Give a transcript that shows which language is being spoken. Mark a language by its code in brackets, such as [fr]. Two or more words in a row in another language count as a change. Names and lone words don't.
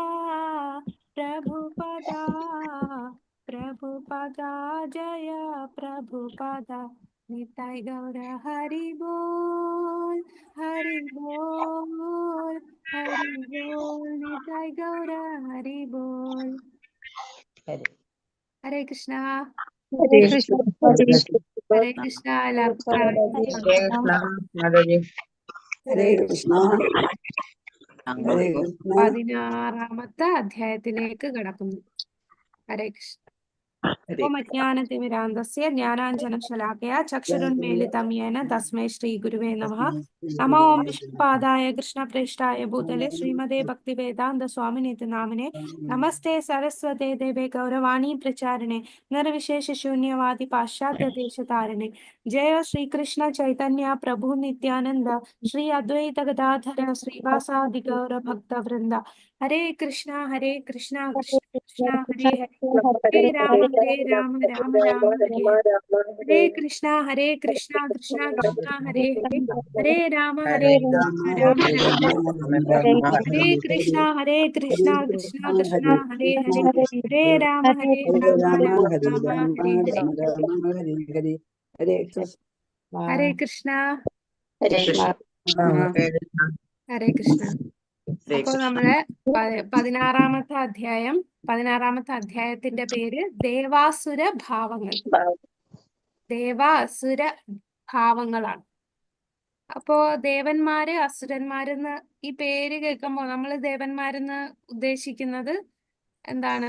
[sa] प्रभुपदा प्रभुपदा जय प्रभुपदा निताय गौर हरि बोल हरि बोल हरि बोल निताय गौर हरि बोल। हरे कृष्णा हरे कृष्ण हरे [ml] हरे कृष्णा എല്ലാവർക്കും പ്രണാമം. [sa] ഹരേ കൃഷ്ണ [ml] നമ്മൾ [sa] ഹരേ കൃഷ്ണ [ml] 16ാമത്തെ അധ്യായത്തിലേക്ക് കടക്കുന്നു. ഹരേ കൃഷ്ണ. [sa] ഓം അജ്ഞാനതിമിരാന്ധസ്യ ജ്ഞാനാഞ്ജനശലാകയാ ചക്ഷുരുന്മീലിതം യേന തസ്മൈ ശ്രീഗുരുവേ നമഃ. നമോ ഓം വിഷ്ണുപാദായ കൃഷ്ണപ്രേഷ്ഠായ ഭൂതലേ ശ്രീമതേ ഭക്തിവേദാന്ത സ്വാമിനിതി നാമിനെ നമസ്തേ സരസ്വതേ ദേവേ ഗൗരവാണി പ്രചാരിണേ നിർവിശേഷ ശൂന്യവാദി പാശ്ചാത്യ ദേശതാരിണേ ജയ ശ്രീകൃഷ്ണ ചൈതന്യ പ്രഭു നിത്യാനന്ദ ശ്രീ അദ്വൈത ഗദാധര ശ്രീവാസാദി ഗൗര ഭക്തവൃന്ദ. ഹരേ കൃഷ്ണ കൃഷ്ണ കൃഷ്ണ ഹരേ ഹരേ ഹരേ രാമ രാമ രാമ ഹരേ ഹരേ. ഹരേ കൃഷ്ണ കൃഷ്ണ കൃഷ്ണ ഹരേ ഹരേ ഹരേ രാമ ഹരേ രാമ രാമ ഹരേ രാമ രാമ രാമ രാമ ഹരേ ഹരേ കൃഷ്ണ ഹരേ കൃഷ്ണ ഹരേ കൃഷ്ണ കൃഷ്ണ ഹരേ ഹരേ ഹരേ ഹരേ കൃഷ്ണ രാമ ഹരേ രാമ ഹരേ രാമ ഹരേ ഹരേ. രാമ രാമ ഹരേ ഹരേ ഹരേ കൃഷ്ണ ഹരേ കൃഷ്ണ ഹരേ കൃഷ്ണ ഹരേ കൃഷ്ണ. [ml] അപ്പോൾ നമ്മള് 16ാമത്തെ അധ്യായത്തിന്റെ പേര് ദേവാസുര ഭാവങ്ങൾ. ദേവാസുര ഭാവങ്ങളാണ്. അപ്പോ ദേവന്മാര് അസുരന്മാരെന്ന് ഈ പേര് കേൾക്കുമ്പോൾ നമ്മൾ ദേവന്മാരെന്ന് ഉദ്ദേശിക്കുന്നത് എന്താണ്?